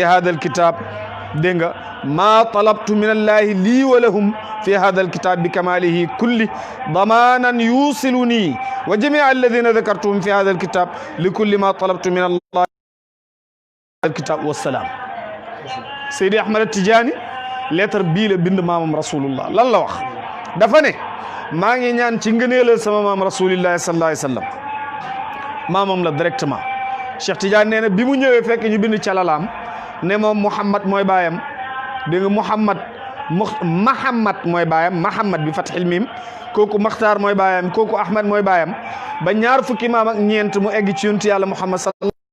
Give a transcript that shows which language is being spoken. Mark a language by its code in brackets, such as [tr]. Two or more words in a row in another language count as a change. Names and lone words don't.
[ar] هذا الكتاب دنگ ما طلبت من الله لي ولهم في هذا الكتاب بكماله كله ضمانا يوصلني وجميع الذين ذكرتهم في هذا الكتاب لكل ما طلبت من الله الكتاب والسلام سيدي أحمد التجاني [wo] lettre bii la bind maamam rasulullah lan la wax dafa ne maa ngi ñaan ci ngëneelal sama maam rasulillah [ar] صلى الله عليه وسلم [wo] maamam la directement Cheikh Tidiane nee na bi mu ñëwee fekk ñu bind calalaam ne moom Muhammad mooy baayam dégg nga Mahamad mooy baayam Mahamad bi fathil mim kooku Maxtaar mooy baayam kooku Ahmad mooy baayam ba ñaar fukki maam ak ñeent mu egg ci yonent yàlla Muhammad sallallahu